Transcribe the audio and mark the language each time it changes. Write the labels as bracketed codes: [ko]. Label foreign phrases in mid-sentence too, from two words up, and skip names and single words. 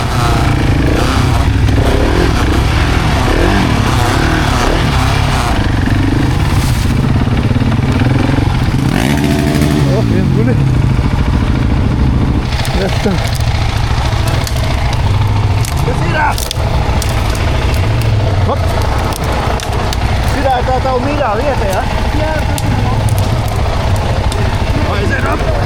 [lv] O, vien guli. [lt] Nes ten. Kas yra? Hop. [lv] Šitā ir tā tava mīļā vieta, ja? Jā, tas ir O, aiziet, hop.